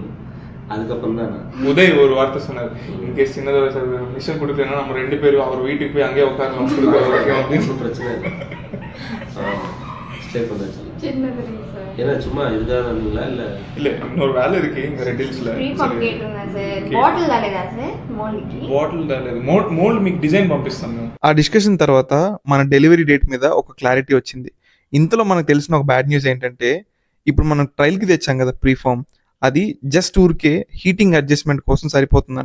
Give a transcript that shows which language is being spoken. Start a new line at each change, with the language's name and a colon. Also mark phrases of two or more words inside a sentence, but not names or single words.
Tamil: அதுக்கப்புறம் தான் உதய் ஒரு வார்த்தை சொன்னார், இன்கேஸ் சின்னதாக சார் மிஷன் கொடுக்கலன்னா நம்ம 2 பேரும் அவர் வீட்டுக்கு போய் அங்கேயே உட்காரலாம் கொடுக்க பிரச்சனை ஸ்டே பண்ணாச்சு. ஏன்னா சும்மா இதுதான் இல்ல இன்னொரு வேலை இருக்கு இங்க ரெட் హిల్స్ல.
Telugu: మోల్డ్ మీకు డిజైన్ పంపిస్తాను. ఆ డిస్కషన్ తర్వాత మన
English: delivery date
Telugu: మీద ఒక క్లారిటీ వచ్చింది. ఇంతలో మనకు తెలిసిన ఒక
English: bad news
Telugu: ఏంటంటే ఇప్పుడు మనం ట్రయల్కి తెచ్చాం కదా ప్రీఫార్మ్, అది జస్ట్ ఊరికే
English: heating adjustment
Telugu: కోసం సరిపోతుందంట.